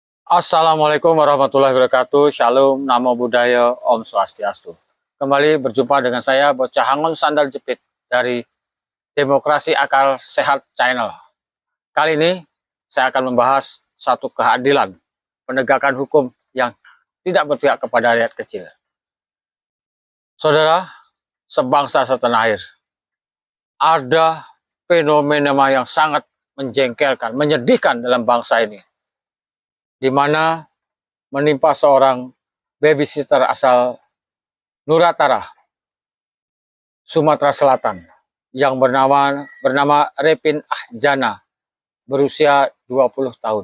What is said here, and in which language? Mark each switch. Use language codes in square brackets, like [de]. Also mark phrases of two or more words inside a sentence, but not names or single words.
[ar] Assalamualaikum warahmatullahi wabarakatuh. Shalom, [pi] namo buddhaya, [ban] om swastiastu. [id] Kembali berjumpa dengan saya, Bocah Hangon Sandal Jepit dari Demokrasi Akal Sehat Channel. Kali ini saya akan membahas satu keadilan, penegakan hukum yang tidak berpihak kepada rakyat kecil. Saudara, sebangsa setanah air, ada fenomena yang sangat menjengkelkan, menyedihkan dalam bangsa ini, di mana menimpa seorang babysitter asal Nuratara, Sumatera Selatan, yang bernama Repin Ahjana, berusia 20 tahun.